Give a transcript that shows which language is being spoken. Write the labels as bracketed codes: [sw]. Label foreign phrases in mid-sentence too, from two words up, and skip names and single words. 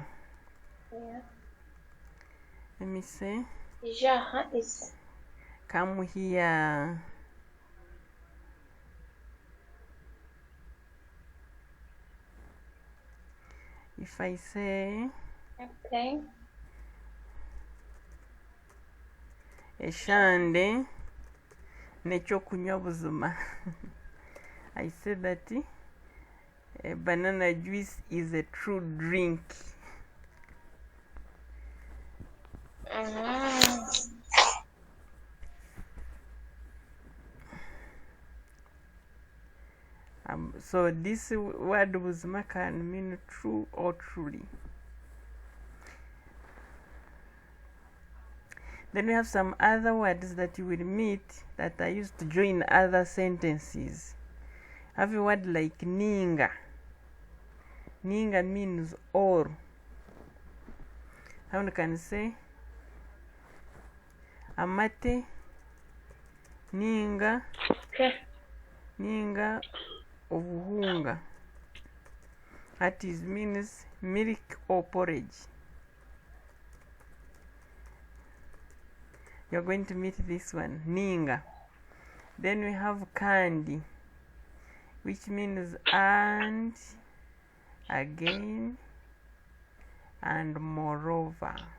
[en] Yeah. Let me see. Ijaha is. Come here. If I say, Okay. [nyn] Eshande nechokunywa buzima. [en] I said that banana juice is a true drink. So this word buzima can mean true or truly. Then we have some other words that you will meet that are used to join other sentences. Have a word like ninga. Ninga means or. How can say [nyn] amate ninga. [en] Okay. [nyn] Ninga obuhunga. [en] That is means milk or porridge. You're going to meet this one, ninga. Then we have kandi, which means and, again, and moreover.